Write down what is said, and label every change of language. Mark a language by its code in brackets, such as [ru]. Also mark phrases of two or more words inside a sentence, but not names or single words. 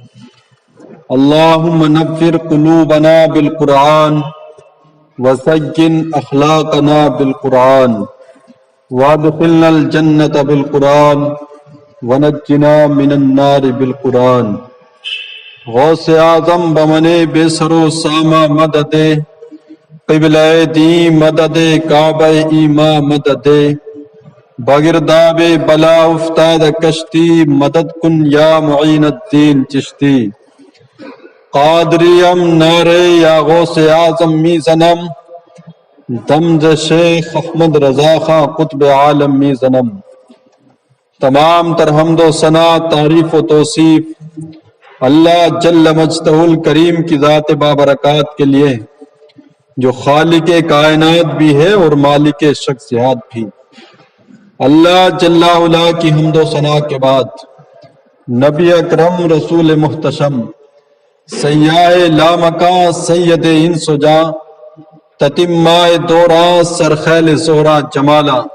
[ar] اللہم نفر قلوبنا بالقرآن وزین اخلاقنا بالقرآن وادخلنا الجنت بالقرآن ونجنا من النار بالقرآن۔ [fa] غوث اعظم بمنے بے سر و سامہ مدد، قبلہ دین مدد، کعبہ ایماں مدد، بگرداب بلا افتاد کشتی، مدد کن یا معین الدین چشتی۔ قادریم نعرے یا غوث اعظم می زنم، دمز شیخ احمد رضا خاں قطب عالم می زنم۔ [ur] تمام تر حمد و ثنا، تعریف و توصیف اللہ جل مجدہ الکریم کی ذات بابرکات کے لیے، جو خالق کائنات بھی ہے اور مالک شخصیات بھی۔ اللہ جل علا کی حمد و ثنا کے بعد نبی اکرم رسول محتشم سیاہ لامکاں سید انس و جاں، تتمہ دوراں سرخیل زہرا جمالا،